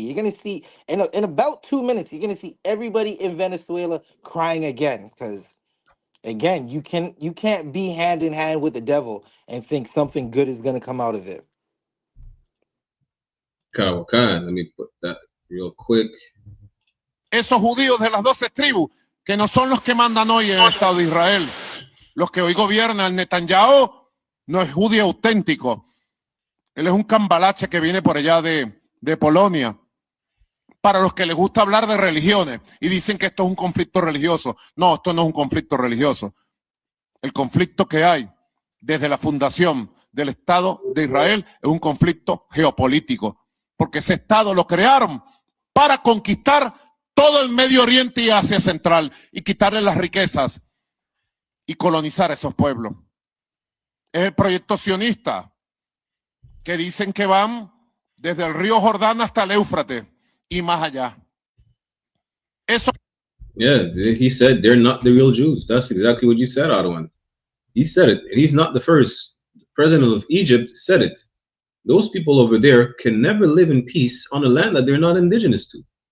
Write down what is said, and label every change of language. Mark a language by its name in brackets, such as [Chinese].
[English] You're gonna see in about 2 minutes, you're gonna see everybody in Venezuela crying again, because again, you can't be hand in hand with the devil and think something good is gonna come out of it. Let me put that real quick. [Spanish] Esos judíos de las 12 tribus, que no son los que mandan hoy en el Estado de Israel. Los que hoy gobiernan, Netanyahu no es judío auténtico. Él es un cambalache que viene por allá de Polonia. Para los que les gusta hablar de religiones y dicen que esto es un conflicto religioso. No, esto no es un conflicto religioso. El conflicto que hay desde la fundación del Estado de Israel es un conflicto geopolítico, porque ese Estado lo crearon para conquistar todo el Medio Oriente y Asia Central y quitarle las riquezas y colonizar esos pueblos. Es el proyecto sionista, que dicen que van desde el río Jordán hasta el Éufrates y más allá. Eso. [English] Yeah, he said they're not the real Jews. That's exactly what you said, Arwan. He said it, and he's not the first. The president of Egypt said it. Those people over there can never live in peace on a land that they're not indigenous to.